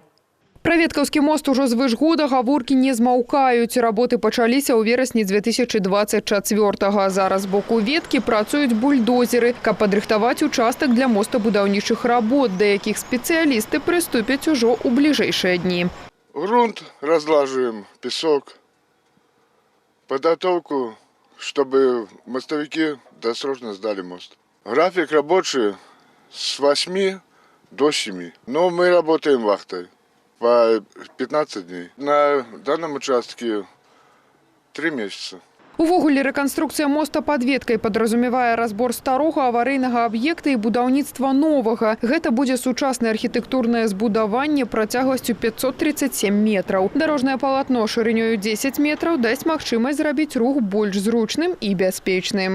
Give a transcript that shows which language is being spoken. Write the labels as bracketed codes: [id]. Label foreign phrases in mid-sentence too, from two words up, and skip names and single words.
[be] Пра Веткаўскі мост ужо звыш года гаворкі не змаўкаюць. Работы пачаліся ў верасні 2024-го. Зараз з боку Веткі працуюць бульдозеры, каб падрыхтаваць участак для мостабудаўнічых работ, да якіх спецыялісты прыступяць ужо ў бліжэйшыя дні. [ru] Грунт разлаживаем, песок, подготовку, чтобы мостовики досрочно сдали мост. График рабочий с 8 до 7, но мы работаем вахтой. По 15 дней. На данном участке 3 месяца. [be] Увогуле, рэканструкцыя моста пад Веткай падразумевае разбор старога аварыйнага аб'екта і будаўніцтва новага. Гэта будзе сучаснае архітэктурнае збудаванне працягласцю 537 метраў. Дарожнае палатно шырынёю 10 метраў дасць магчымасць зрабіць рух больш зручным і бяспечным.